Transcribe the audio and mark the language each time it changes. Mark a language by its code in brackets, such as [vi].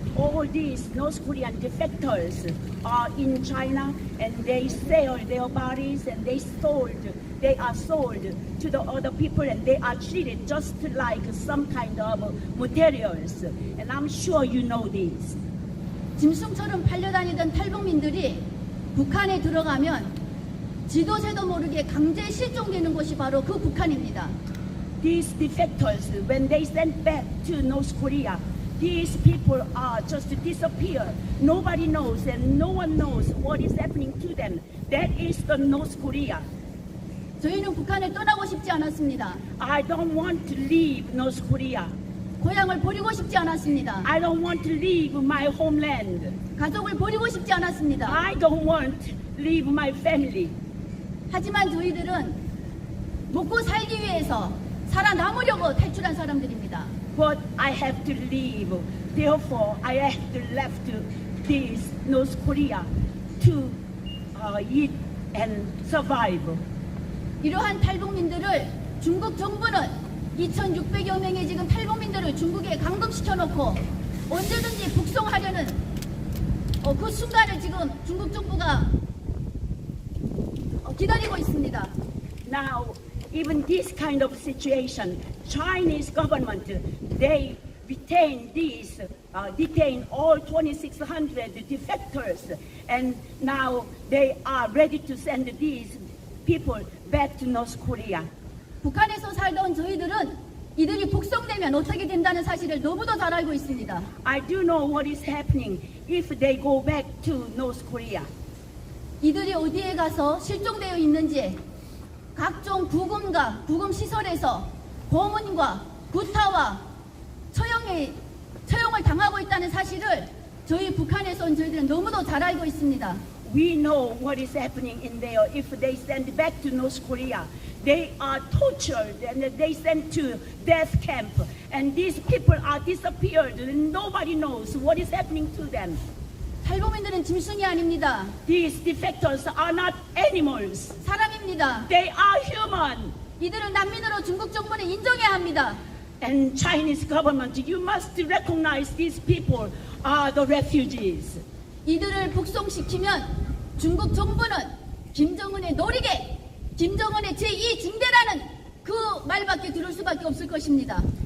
[en] All these North Korean defectors are in China, and they sell their bodies, and they are sold to the other people, and they are treated just like some kind of materials. And I'm sure you know this. [ko] 짐승처럼 팔려다니던 탈북민들이 북한에 들어가면 지도새도 모르게 강제 실종되는 곳이 바로 그 북한입니다. [en] These defectors, when they sent back to North Korea, these people are just disappear. Nobody knows, and no one knows what is happening to them. That is the North Korea. [ko] 저희는 북한을 떠나고 싶지 않았습니다. [en] I don't want to leave North Korea. [ko] 고향을 버리고 싶지 않았습니다. [en] I don't want to leave my homeland. [ko] 가족을 버리고 싶지 않았습니다. [en] I don't want to leave my family. [ko] 하지만 저희들은 먹고 살기 위해서 살아남으려고 탈출한 사람들입니다. [en] But I have to leave. Therefore, I have to left this North Korea to eat and survive. [ko] 이러한 탈북민들을 중국 정부는 2,600여 명의 지금 탈북민들을 중국에 감금시켜놓고 언제든지 북송하려는 그 순간을 지금 중국 정부가 기다리고 있습니다. [en] Now, even this kind of situation, Chinese government, they detain all 2,600 defectors, and now they are ready to send these people back to North Korea. [ko] 북한에서 살던 저희들은 이들이 북송되면 어떻게 된다는 사실을 너무도 잘 알고 있습니다. [en] I do know what is happening if they go back to North Korea. [ko] 이들이 어디에 가서 실종되어 있는지 각종 구금 시설에서 고문과 구타와 처형을 당하고 있다는 사실을 저희 북한에서 온 저희들은 너무도 잘 알고 있습니다. [en] We know what is happening in there. If they send back to North Korea, they are tortured and they sent to death camp. And these people are disappeared and nobody knows what is happening to them. [ko] 탈북민들은 짐승이 아닙니다. [en] These defectors are not animals. [ko] 사람입니다. [en] They are human. [ko] 이들을 난민으로 중국 정부는 인정해야 합니다. [en] And Chinese government, you must recognize these people are the refugees. [ko] 이들을 북송시키면 중국 정부는 김정은의 노리개, 김정은의 제2중대라는 그 말밖에 들을 수밖에 없을 것입니다.